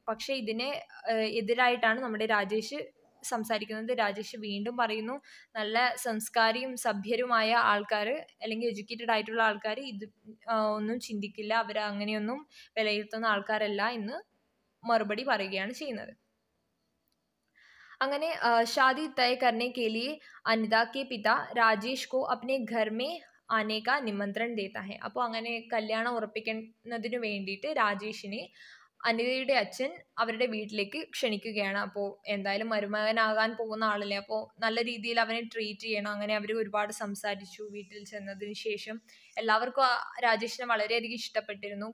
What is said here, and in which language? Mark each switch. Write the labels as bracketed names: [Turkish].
[Malayalam] പക്ഷേ ഇതിനെ എതിരായിട്ടാണ് നമ്മുടെ രാജേഷ് സംസാരിക്കുന്നത്. രാജേഷ് വീണ്ടും പറയുന്നു, നല്ല സംസ്കാരിയും സഭ്യരുമായ ആൾക്കാർ അല്ലെങ്കിൽ എഡ്യൂക്കേറ്റഡ് ആയിട്ടുള്ള ആൾക്കാർ ഇത് ഒന്നും ചിന്തിക്കില്ല, അവർ അങ്ങനെയൊന്നും വിലയിരുത്തുന്ന ആൾക്കാരല്ല എന്ന് മറുപടി പറയുകയാണ് ചെയ്യുന്നത്. അങ്ങനെ [Hindi] शादी तय करने के लिए अनिता के पिता राजेश को अपने घर में आने का निमंत्रण देता है. [Malayalam] അപ്പോൾ അങ്ങനെ കല്യാണം ഉറപ്പിക്കുന്നതിന് വേണ്ടിയിട്ട് രാജേഷിനെ അനിതയുടെ അച്ഛൻ അവരുടെ വീട്ടിലേക്ക് ക്ഷണിക്കുകയാണ്. അപ്പോൾ എന്തായാലും മരുമകനാകാൻ പോകുന്ന ആളല്ലേ, അപ്പോൾ നല്ല രീതിയിൽ അവനെ ട്രീറ്റ് ചെയ്യണം. അങ്ങനെ അവർ ഒരുപാട് സംസാരിച്ചു. വീട്ടിൽ ചെന്നതിന് ശേഷം എല്ലാവർക്കും രാജേഷിനെ വളരെയധികം ഇഷ്ടപ്പെട്ടിരുന്നു.